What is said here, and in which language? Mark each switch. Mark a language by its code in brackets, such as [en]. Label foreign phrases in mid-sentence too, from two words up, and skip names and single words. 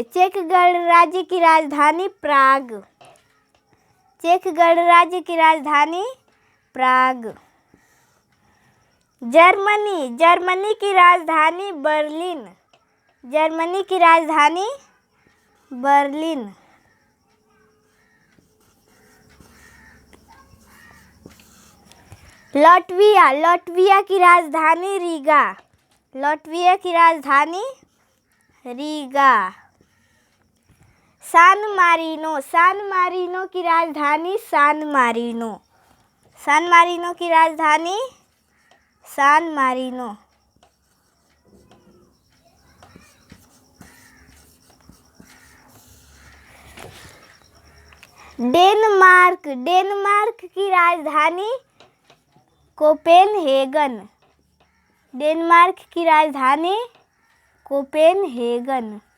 [hi] चेक गणराज्य की राजधानी प्राग। चेक गणराज्य की राजधानी प्राग। जर्मनी। जर्मनी की राजधानी बर्लिन। जर्मनी की राजधानी बर्लिन। लाटविया। लाटविया की राजधानी रीगा। लाटविया की राजधानी रीगा। सान मारीनो। सान मारीनो की राजधानी सान मारीनो। सान मारीनो की राजधानी सान मारीनो। डेनमार्क। डेनमार्क की राजधानी कोपेनहेगन। डेनमार्क की राजधानी कोपेनहेगन।